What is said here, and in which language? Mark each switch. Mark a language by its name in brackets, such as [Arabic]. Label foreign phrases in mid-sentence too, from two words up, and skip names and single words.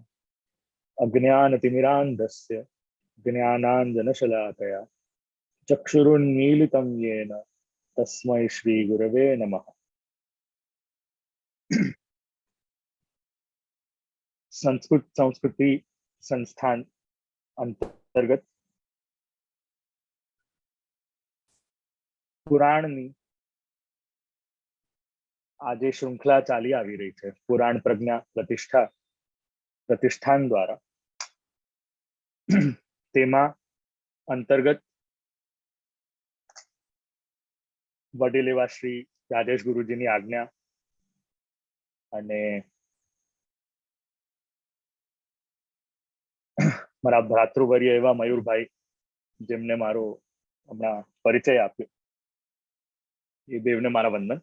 [Sanskrit] अज्ञानतिमिरान्धस्य ज्ञानाञ्जनशलाकया चक्षुरुन्मीलितं येन तस्मै श्रीगुरवे नमः। [Gujarati] संस्कृति संस्थान अंतर्गत પુરાણની આજે શૃંખલા ચાલી આવી રહી છે. પુરાણ પ્રજ્ઞા પ્રતિષ્ઠાન દ્વારા તેમાં અંતર્ગત વડીલ એવા શ્રી રાજેશ ગુરુજીની આજ્ઞા અને મારા ભ્રાતૃવર્ય એવા મયુરભાઈ જેમને મારો હમણાં પરિચય આપ્યો એ દેવને મારા વંદન.